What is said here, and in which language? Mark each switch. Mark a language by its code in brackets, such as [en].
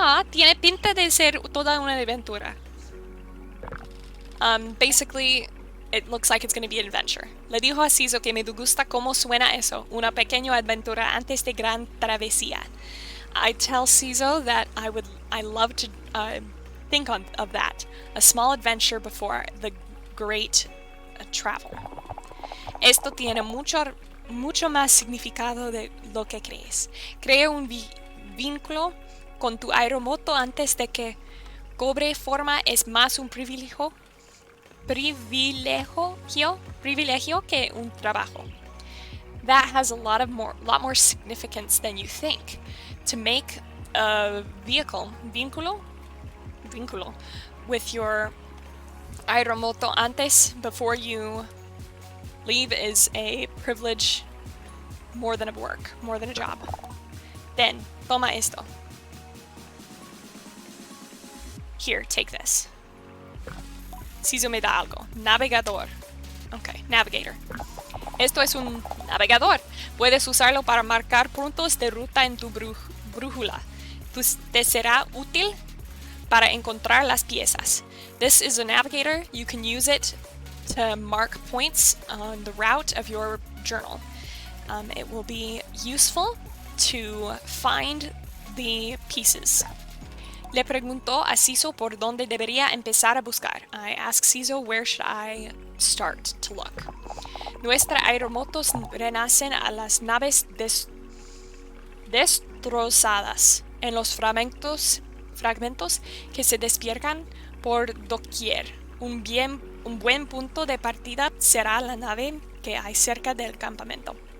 [es] Tiene pinta de ser toda una aventura. [en] Basically, it looks like it's going to be an adventure. [es] Le dijo a Siso que me gusta cómo suena eso, una pequeña aventura antes de gran travesía. [en] I tell Siso that I love to think of that, a small adventure before the great travel. [es] Esto tiene mucho más significado de lo que crees. Crea un vínculo con tu aeromoto antes de que cobre forma es más un privilegio que un trabajo. [en] That has a lot more significance than you think. To make a vínculo with your aeromoto before you leave is a privilege more than a work, more than a job. Then, [es] toma esto. [en] Here, take this. [es] Siso me da algo. Navegador. [en] Okay, navigator. [es] Esto es un navegador. Puedes usarlo para marcar puntos de ruta en tu brújula. Te será útil para encontrar las piezas. [en] This is a navigator. You can use it to mark points on the route of your journal. It will be useful to find the pieces. [es] Le preguntó a Ciso por dónde debería empezar a buscar. [en] I asked Ciso where should I start to look. [es] Nuestras aeromotos renacen a las naves destrozadas en los fragmentos que se despiergan por doquier. Un buen punto de partida será la nave que hay cerca del campamento.